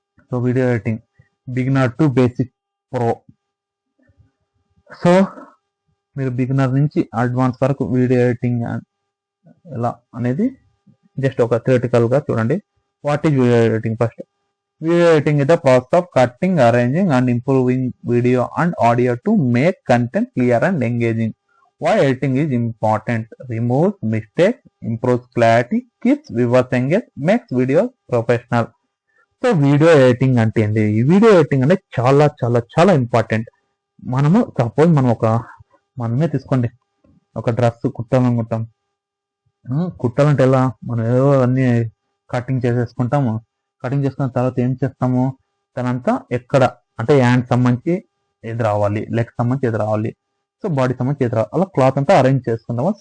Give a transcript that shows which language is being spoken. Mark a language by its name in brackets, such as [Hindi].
[Telugu] So video editing beginner to basic pro. So మీరు beginner నుంచి advance వరకు video editing ఎలా అనేది జస్ట్ ఒక థియరిటికల్ గా చూడండి. What is video editing? First [English] video editing is the process of cutting, arranging and improving video and audio to make content clear and engaging. Why editing is important? Removes mistakes, improves clarity, keeps viewers engaged, makes videos professional. [Telugu] So video editing అంటే ఏంటి? ఈ video editing అంటే చాలా చాలా చాలా important. మనము suppose మనమే తీసుకోండి, ఒక డ్రెస్ కుట్టాలనుకుంటాం. కుట్టాలంటే ఎలా? మనం ఏదో అన్ని కటింగ్ చేసేసుకుంటాము. కటింగ్ చేసుకున్న తర్వాత ఏం చేస్తాము, తనంతా ఎక్కడ అంటే హ్యాండ్ సంబంధించి ఏది రావాలి, లెగ్ సంబంధించి ఏది రావాలి, సో బాడీ సంబంధించి ఏది రావాలి, అలా క్లాత్ అంతా అరేంజ్ చేసుకుంటాము.